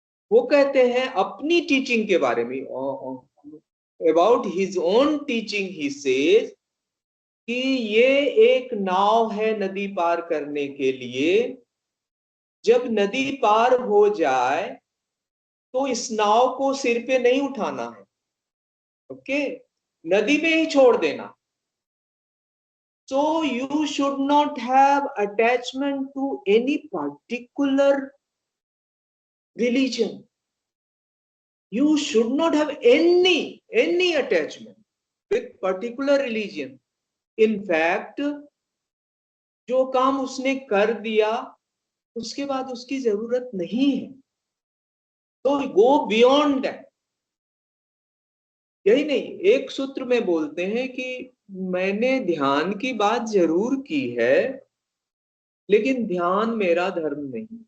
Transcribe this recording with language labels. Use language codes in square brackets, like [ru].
[hi] वो कहते हैं अपनी टीचिंग के बारे में, [en] about his own teaching he says [hi] कि ये एक नाव है नदी पार करने के लिए। जब नदी पार हो जाए तो इस नाव को सिर पे नहीं उठाना है, ओके, नदी में ही छोड़ देना। [en] So you should not have attachment to any particular religion. You should not have any attachment with particular religion. [hi] In fact, जो काम उसने कर दिया उसके बाद उसकी जरूरत नहीं है, तो [en] Go beyond that. [hi] यही नहीं, एक सूत्र में बोलते हैं कि मैंने ध्यान की बात जरूर की है, लेकिन ध्यान मेरा धर्म नहीं।